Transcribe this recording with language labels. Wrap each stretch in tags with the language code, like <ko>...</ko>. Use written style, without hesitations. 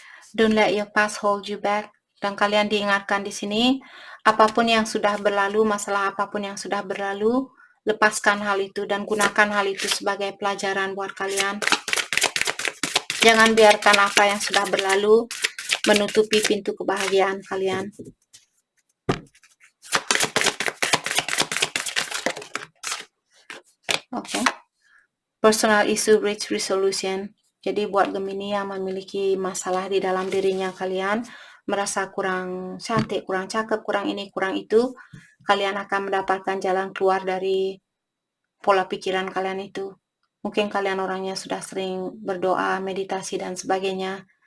<en>Don't let your past hold you back.</en> <id>Dan kalian diingatkan di sini, apapun yang sudah berlalu, masalah apapun yang sudah berlalu, lepaskan hal itu dan gunakan hal itu sebagai pelajaran buat kalian. Jangan biarkan apa yang sudah berlalu menutupi pintu kebahagiaan kalian. Oke.</id> <en>Personal issue reach resolution.</en> <id>Jadi buat Gemini yang memiliki masalah di dalam dirinya kalian, merasa kurang cantik, kurang cakep, kurang ini, kurang itu, kalian akan mendapatkan jalan keluar dari pola pikiran kalian itu. Mungkin kalian orangnya sudah sering berdoa, meditasi, dan sebagainya.</id>